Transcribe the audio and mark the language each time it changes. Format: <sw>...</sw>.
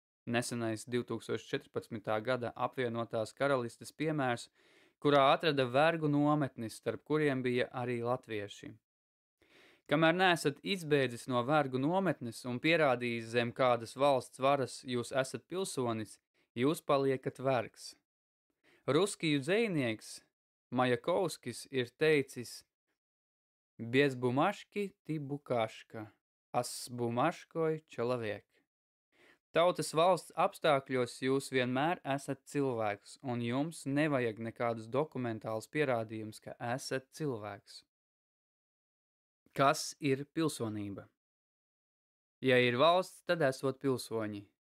<lv>Nesenais 2014. gada apvienotās karalistes piemērs, kurā atrada vergu nometnis, starp kuriem bija arī latvieši. Kamēr neesat izbēdzis no vergu nometnes un pierādījis zem kādas valsts varas jūs esat pilsonis, jūs paliekat vergs. Ruskiju dzejnieks Majakovskis ir teicis:</lv> <ru>Без бумажки ты букашка, а с бумажкой человек.</ru> <lv>Tautas valsts apstākļos jūs vienmēr esat cilvēks, un jums nevajag nekādus dokumentālus pierādījumus, ka esat cilvēks. Kas ir pilsonība? Ja ir valsts, tad esot pilsoņi.</lv>